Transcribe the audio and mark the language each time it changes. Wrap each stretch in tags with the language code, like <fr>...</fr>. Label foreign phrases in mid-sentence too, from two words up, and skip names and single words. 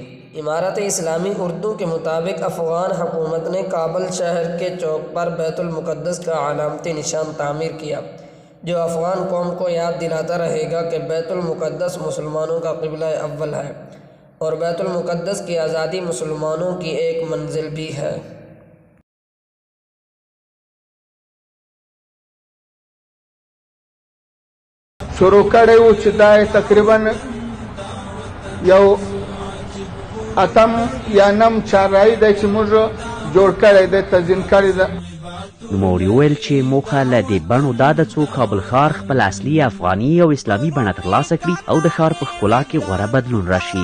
<ur>امارت اسلامی اردو کے مطابق افغان حکومت نے کابل شہر کے چوک پر بیت المقدس کا علامتی نشان تعمیر کیا، جو افغان قوم کو یاد دلاتا رہے گا کہ بیت المقدس مسلمانوں کا قبلہ اول ہے اور بیت المقدس کی آزادی مسلمانوں کی ایک منزل بھی ہے۔</ur> <ps>شروع کړی و چې دا تقریبا یو اتم یا نم چارای دی چې موږ جوړ کړی دی، تنظیم کړی دی. نوموړي وویل چې موخه له دې بڼو دا ده څو کابل ښار خپل اصلي افغاني او اسلامي بڼه ترلاسه کړي او د ښار په ښکلا کې غوره بدلون راشي.</ps>